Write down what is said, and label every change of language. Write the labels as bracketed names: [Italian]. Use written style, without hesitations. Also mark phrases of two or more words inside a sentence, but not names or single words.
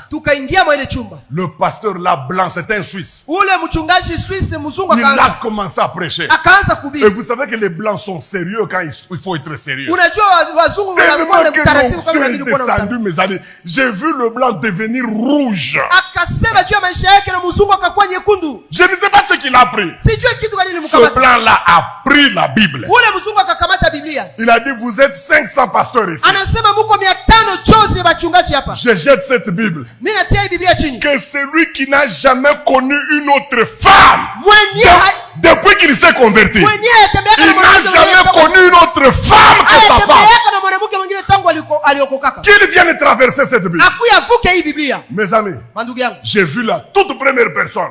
[French] Le pasteur là blanc, c'est un Suisse. Il a commencé à prêcher. Et vous savez que les blancs sont sérieux quand il faut être sérieux. Tellement que l'onction est descendue, mes amis. j'ai vu le blanc devenir rouge. [Swahili] Akasema juu ya maisha yake na mzungu akakuwa nyekundu. [French] Je ne sais pas ce qu'il a pris. [Swahili] Sijui kitu gani [French] Ce [Swahili] nilimkamata. [French] blanc-là a pris la Bible. [Swahili] Ule mzungu akakamata Biblia. [French] Il a dit, vous êtes 500 pasteurs ici. [Swahili] Anasema muko 500 chose bachungaji hapa. [French] Je jette cette Bible. [Swahili] Mimi natia hii Biblia chini. [French] Que celui qui n'a jamais connu une autre femme, depuis qu'il s'est converti, il n'a jamais connu une autre femme que sa femme. Qu'il vienne traverser cette Bible. Mes amis, j'ai vu la toute première personne.